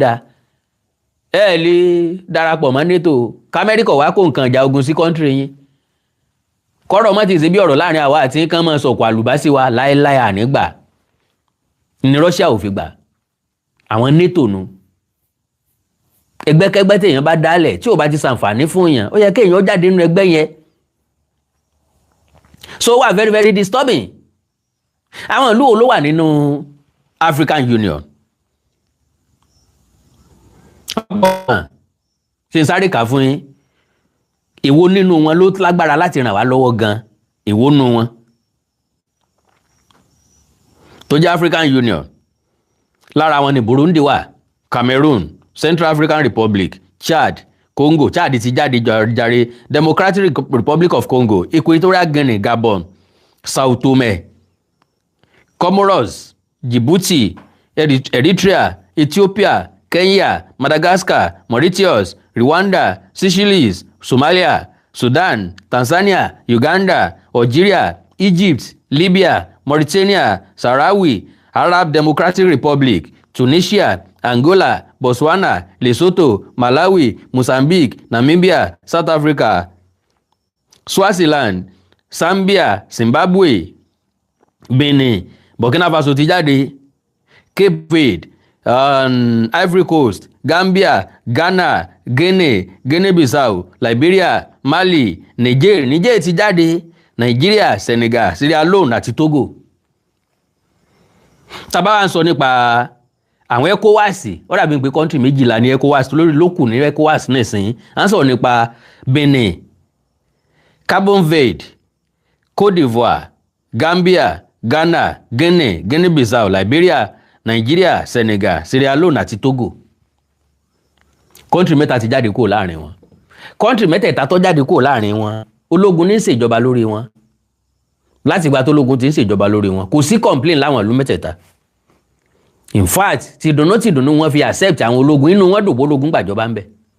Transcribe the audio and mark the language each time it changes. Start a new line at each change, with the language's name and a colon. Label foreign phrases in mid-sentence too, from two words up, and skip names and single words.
Yoruba: dá ẹ lè darapọ̀ mọ́ NATO k'Amẹ́ríkà wá kó nǹkan ìjà ogun sí kọ́ńtírì yín kọ́rọ̀ mọ́ ti ṣe bí ọ̀rọ̀ láàrin àwa àti nǹkan mọ́ sọ̀kò àlùbásí wa láíláí ànígbà ní Russia ò fi gbà àwọn NATO nu ẹgbẹ́kẹ́gbẹ́ téèyàn bá dálẹ̀ tí ò bá ti ṣàǹfààní fún èèyàn ó yẹ kéèyàn jáde nínú ẹgbẹ́ yẹn so wà
English: very very disturbing.
Yoruba: Àwọn ìlú wo ló wà nínú African Union ṣe sáré kà fún yín èwo nínú wọn ló lágbára láti ràn wá lọ́wọ́ gan èwo nínú wọn tó jẹ́ African Union lára wọn ni Burundi wà Cameroon Central African Republic Chad Congo Chad ti jáde jàre Democratic Republic of Congo Equatorial Guinea Gabon Sao Tome Comoros, Djibouti, Eritrea, Ethiopia, Kenya, Madagascar, Mauritius, Rwanda, Seychelles, Somalia, Sudan, Tanzania, Uganda, Algeria, Egypt, Libya, Mauritania, Sahrawi, Arab Democratic Republic, Tunisia, Angola, Botswana, Lesotho, Malawi, Mozambique, Namibia, South Africa, Swaziland, Zambia, Zimbabwe, Benin, Burkina Faso ti jáde, Cape Verde, Ivory Coast, Gambia, Ghana, Guinea-Bissau, Liberia, Mali, Niger ti jáde, Nigeria, Senegal, Sierra Leone àti Togo. Tá bá wá ń sọ nípa àwọn ECOWAS ó dàbí pé country méjìlá ní ECOWAS lórí lókù ní ECOWAS nísìnyí à ń sọ̀rọ̀ nípa Benin, Cabo Verde, Côte d'Ivoire, Gambia, Ghana, Guinea Bissau, Liberia, Nigeria, Senegal, Sierra Leone àti Togo. Country mẹ́ta ti jáde kúrò láàrin wọn. Country mẹ́tẹ̀ẹ̀ta tó jáde kúrò láàrin wọn ológun ní ṣèjọba lórí wọn láti ìgbà tó ológun ti ń ṣèjọba lórí wọn kò sí complain láwọn ìlú mẹ́tẹ̀ẹ̀ta.
English: In fact
Yoruba: tìdùnnú wọn fi accept àwọn ológun inú wọn dòbó ológun gbàjọba ń bẹ.